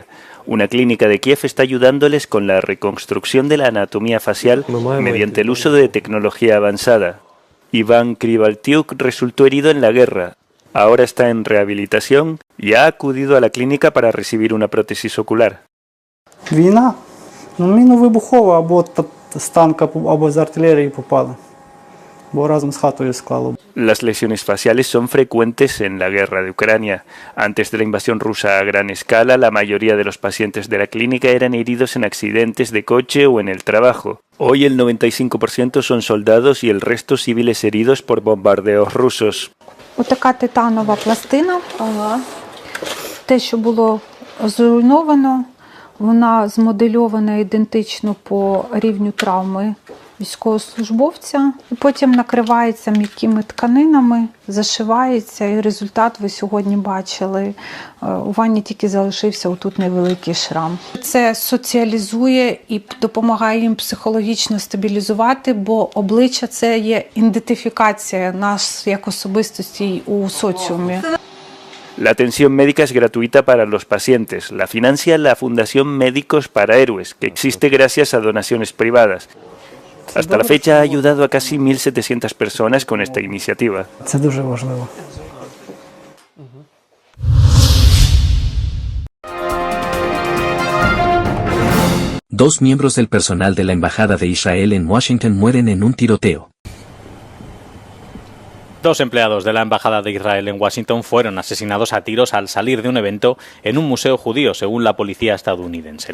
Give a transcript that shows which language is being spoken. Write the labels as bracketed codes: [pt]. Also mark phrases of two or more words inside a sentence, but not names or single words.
[es] Una clínica de Kiev está ayudándoles con la reconstrucción de la anatomía facial mediante el uso de tecnología avanzada. Iván Krivaltiuk resultó herido en la guerra. Ahora está en rehabilitación y ha acudido a la clínica para recibir una prótesis ocular. [uk] Війна. Мінно-вибухова або з танка, або з артилерії попала. [es] Las lesiones faciales son frecuentes en la guerra de Ucrania. Antes de la invasión rusa a gran escala, la mayoría de los pacientes de la clínica eran heridos en accidentes de coche o en el trabajo. Hoy el 95% son soldados y el resto civiles heridos por bombardeos rusos. [uk] Отака титанова пластина. Те, що було зруйновано, вона змодельована ідентично по рівню травми військовослужбовця, і потім накривається м'якими тканинами, зашивається, і результат ви сьогодні бачили. У Вані тільки залишився отут невеликий шрам. Це соціалізує і допомагає їм психологічно стабілізувати, бо обличчя – це є ідентифікація нас як особистості у соціумі. [es] La atención médica es gratuita para los pacientes. La financia la Fundación Médicos para Héroes, que existe gracias a donaciones privadas. Hasta la fecha ha ayudado a casi 1.700 personas con esta iniciativa. [uk] Це дуже важливо. [es] Dos miembros del personal de la Embajada de Israel en Washington mueren en un tiroteo. Dos empleados de la Embajada de Israel en Washington fueron asesinados a tiros al salir de un evento en un museo judío, según la policía estadounidense.